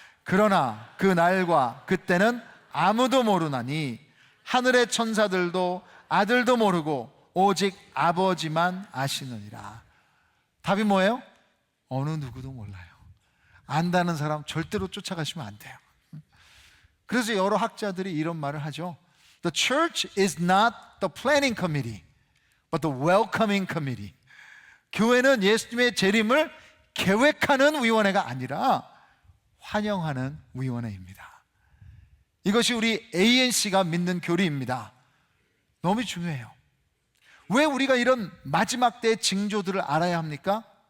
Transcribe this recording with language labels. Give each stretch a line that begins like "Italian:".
Korean: 그러나 그 날과 그때는 아무도 모르나니 하늘의 천사들도 아들도 모르고 오직 아버지만 아시느니라. 답이 뭐예요? 어느 누구도 몰라요. 안다는 사람 절대로 쫓아가시면 안 돼요. 그래서 여러 학자들이 이런 말을 하죠.
English: The church is not the planning committee, but the welcoming committee.
Korean: 교회는 예수님의 재림을 계획하는 위원회가 아니라 환영하는 위원회입니다. 이것이 우리 ANC가 믿는 교리입니다. 너무 중요해요. 왜 우리가 이런 마지막 때의 징조들을 알아야 합니까?